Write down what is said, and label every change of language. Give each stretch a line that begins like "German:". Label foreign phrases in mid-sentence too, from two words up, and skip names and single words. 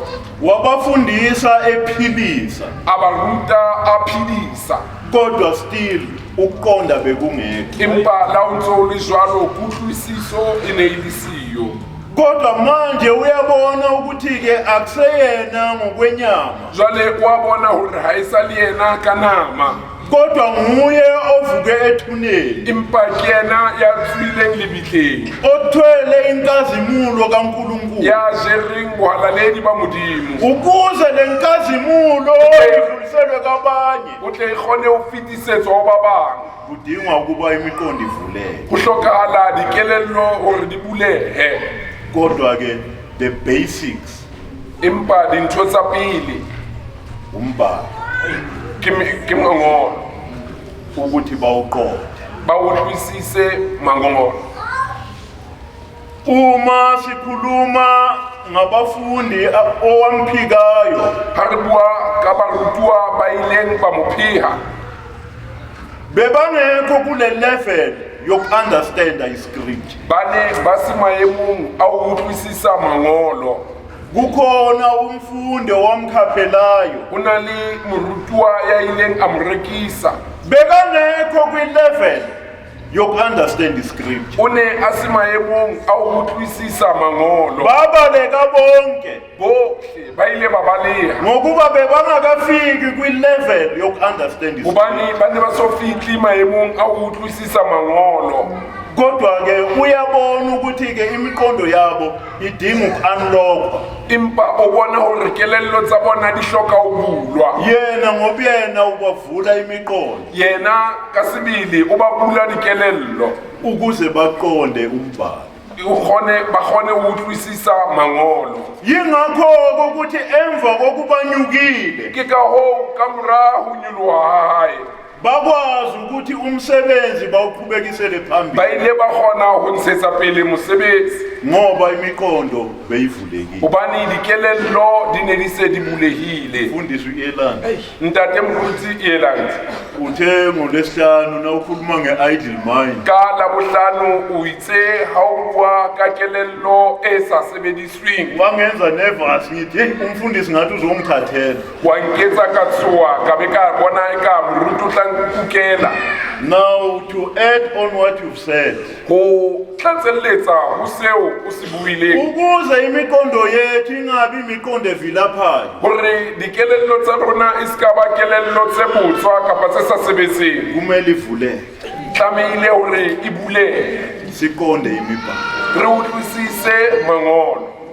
Zulu: wabafundisa ephilisa,
Southern Sotho: a ba ruta a phedisa,
Zulu: kodwa still ukuqonda bekungekho.
Southern Sotho: empa la o ntso le jwalo kutlwisiso e ne e le siyo.
Zulu: kodwa manje uyabona ukuthi ke akuseyena ngokwenyama
Southern Sotho: jwale wa bona hore ha esale yena ka nama
Zulu: kodwa nguye ovuke ethuneni
Southern Sotho: empa ke yena ya tswileng lebitleng
Zulu: othwele inkazimulo kaNkulunkulu
Southern Sotho: ya jereng bohalaledi ba modimo
Zulu: ukuze lenkazimulo idluliselwe kabanye
Southern Sotho: o tle kgone ho fetisetswa ho ba bang
Zulu: kudingwa ukuba imiqondo ivuleke
Southern Sotho: ho hlokahala dikelello hore di bulehe
Zulu: kodwa ke
English: the basics
Southern Sotho: empa dintho tsa pele
Zulu: umbhalo
Southern Sotho: ke mangolo
Zulu: ukuthi bawuqonde
Southern Sotho: ba utlwisise mangolo
Zulu: uma sikhuluma ngabafundi owamphikayo
Southern Sotho: ha re bua ka barutwa ba ileng ba mo pheha
Zulu: bebangekho kule level yoku-understanda iscript
Southern Sotho: bane ba se maemong a ho utlwisisa mangolo
Zulu: kukhona umfundi owamkhaphelayo
Southern Sotho: ho na le morutwa ya ileng a mo rekisa
Zulu: bekangekho kwi-level yoku-understand iscript
Southern Sotho: o ne a se maemong a ho utlwisisa mangolo
Zulu: babaleka bonke
Southern Sotho: bohle ba ile ba baleha
Zulu: ngokuba bebangakafiki kwi-level yoku-understand iscript
Southern Sotho: hobane ba ne ba so fihli maemong a ho utlwisisa mangolo
Zulu: kodwa-ke uyabona ukuthi-ke imiqondo yabo idinga uku-unlockwa
Southern Sotho: empa o bona hore kelello tsa bona di hloka ho bulwa
Zulu: yena ngoba yena ubavula imiqondo
Southern Sotho: yena ka sebele o ba bula dikelello
Zulu: ukuze baqonde umbhalo
Southern Sotho: ba kgone ho utlwisisa mangolo
Zulu: yingakho-ke ukuthi emva kokubanyukile
Southern Sotho: ke ka hoo ka mora ho nyoloha ha hae
Zulu: bakwazi ukuthi umsebenzi bawuqhubekisele phambili
Southern Sotho: ba ile ba kgona ho ntshetsa pele mosebetsi
Zulu: ngoba imiqondo beyivulekile
Southern Sotho: hobane dikelello di ne di se di bulehile
Zulu: mfundisi u-Elan
Southern Sotho: ntate moruti Eland
Zulu: uthe ngolwesihlanu na ukhuluma nge-idle mind
Southern Sotho: ka labohlano o itse ha o bua ka kelello e sa sebedisweng
Zulu: wangenza nervous ngithi heyi umfundisi ngathi uzongithathela
Southern Sotho: wa nketsa ka tshoha ka be ka bona eka moruti o tla nkukela
English: now to add on what you've said
Southern Sotho: ho tlatselletsa ho seo o se buileng
Zulu: ukuze imiqondo yethu ingabi imiqondo evilaphayo
Southern Sotho: hore dikelello tsa rona e ska ba kelello tse botswa kapa tse sa sebetseng
Zulu: kumele ivuleke
Southern Sotho: tlamehile hore e bulehe
Zulu: siqonde imibhalo
Southern Sotho: re utlwisise mangolo